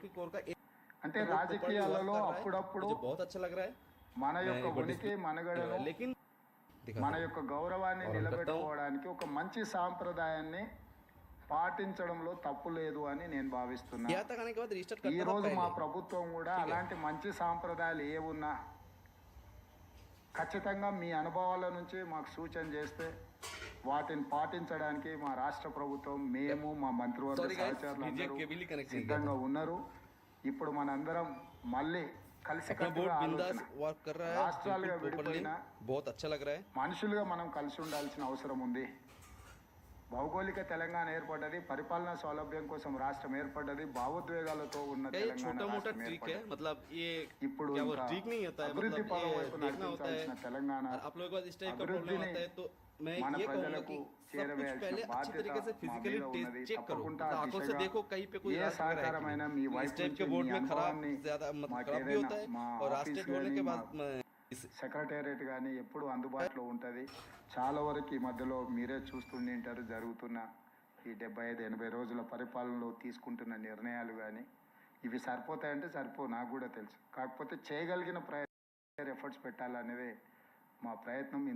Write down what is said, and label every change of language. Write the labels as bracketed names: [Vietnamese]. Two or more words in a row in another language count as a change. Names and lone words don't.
[Telugu] అంటే రాజకీయాలలో అప్పుడప్పుడు మన యొక్క ఉనికి, మనుగడను, మన యొక్క గౌరవాన్ని నిలబెట్టుకోవడానికి ఒక మంచి సాంప్రదాయాన్ని పాటించడంలో తప్పు లేదు అని నేను భావిస్తున్నా. ఈ రోజు మా ప్రభుత్వం కూడా అలాంటి మంచి సాంప్రదాయాలు ఏమున్నా ఖచ్చితంగా మీ అనుభవాల నుంచి మాకు సూచన చేస్తే వాటిని పాటించడానికి మా రాష్ట్ర ప్రభుత్వం మేము మా మంత్రివర్గ [English] Sorry guys, [Telugu] సహచరులు DJ అందరూ [Hindi] केबल ही कनेक्ट [Telugu] సిద్ధంగా ఉన్నారు. ఇప్పుడు మనందరం మళ్ళీ [Hindi] अपना [Telugu] కలిసికట్టుగా [Hindi] बोर्ड बिंदास [Telugu] ఆలోచన [Hindi] वर्क कर रहा है [Telugu] రాష్ట్రాలుగా [Hindi] बिल्कुल properly [Telugu] విడిపోయినా [Hindi] बहुत अच्छा लग रहा है [Telugu] మనుషులుగా మనం కలిసి ఉండాల్సిన అవసరం ఉంది. భౌగోళిక తెలంగాణ ఏర్పడ్డది, పరిపాలనా సౌలభ్యం కోసం రాష్ట్రం ఏర్పడ్డది, భావోద్వేగాలతో ఉన్న [Hindi] ये [Telugu] తెలంగాణ [Hindi] छोटा मोटा [Telugu] రాష్ట్రం [Hindi] ट्रिक है [Telugu] ఏర్పడ్డది. [Hindi] मतलब ये [Telugu] ఇప్పుడు [Hindi] क्या वो [Telugu] ఇంకా [Hindi] ट्रिक नहीं होता है [Telugu] అభివృద్ధి [Hindi] मतलब [Telugu] పదం [Hindi] ये [Telugu] వైపు [Hindi] देखना होता है [Telugu] నడిపించాల్సిన తెలంగాణ [Hindi] और आप लोगों के पास इस टाइप का प्रॉब्लम [Telugu] అభివృద్ధిని [Hindi] आता है तो मैं [Telugu] మన [Hindi] ये कहूंगा [Telugu] ప్రజలకు [Hindi] कि सब कुछ [Telugu] చేరవేయాల్సిన [Hindi] पहले अच्छी [Telugu] బాధ్యత [Hindi] तरीके से [Telugu] మా [Hindi] फिजिकली [Telugu] మీద ఉన్నది. [Hindi] चेक करो [Telugu] తప్పకుండా [Hindi] मतलब [Telugu] ఆ [Hindi] आंखों से [Telugu] దిశగా [Hindi] देखो कहीं पे कोई [Telugu] ఏ [Hindi] इलाज वगैरह है कि [Telugu] సహకారమైన [Hindi] नहीं। [Telugu] మీ [Hindi] इस [Telugu] వైపు [Hindi] टाइप [Telugu] నుంచి [Hindi] के [Telugu] మీ [Hindi] बोर्ड में खराब [Telugu] అనుభవాన్ని [Hindi] ज्यादा मतलब [Telugu] మాకు [Hindi] खराब भी [Telugu] ఏదైనా [Hindi] होता है [Telugu] మా [Hindi] और [Telugu] ఆఫీస్ [Hindi] रास्ते जोड़ने [Telugu] కానీ [Hindi] के [Telugu] మా [Hindi] बाद [Telugu] సెక్రటేరియట్ కానీ ఎప్పుడు అందుబాటులో ఉంటుంది. చాలా వరకు ఈ మధ్యలో మీరే చూస్తుండి ఉంటారు జరుగుతున్న ఈ 75-80 రోజుల పరిపాలనలో తీసుకుంటున్న నిర్ణయాలు కానీ ఇవి సరిపోతాయంటే నాకు కూడా తెలుసు. కాకపోతే చేయగలిగిన ఎఫర్ట్స్ పెట్టాలనేదే మా ప్రయత్నం.